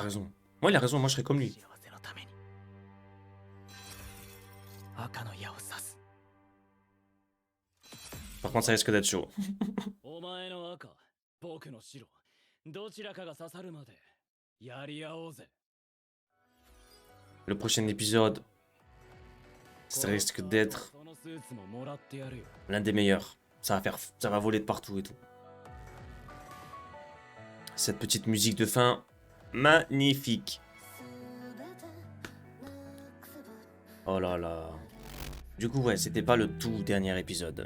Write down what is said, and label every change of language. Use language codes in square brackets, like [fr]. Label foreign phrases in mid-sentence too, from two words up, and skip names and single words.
[fr] t'as raison. Moi, il a raison, moi je serais comme lui. [ja] 幸せのために赤の矢を刺す。 [fr] Par contre, ça risque d'être chaud. [ja] お前の赤、僕の白、どちらかが刺さるまでやり合おうぜ。 [fr] Le prochain épisode, ça risque d'être [ja] そのスーツももらってやるよ。 [fr] l'un des meilleurs. Ça va voler de partout et tout. Cette petite musique de fin, magnifique. Oh là là. Du coup, ouais, c'était pas le tout dernier épisode.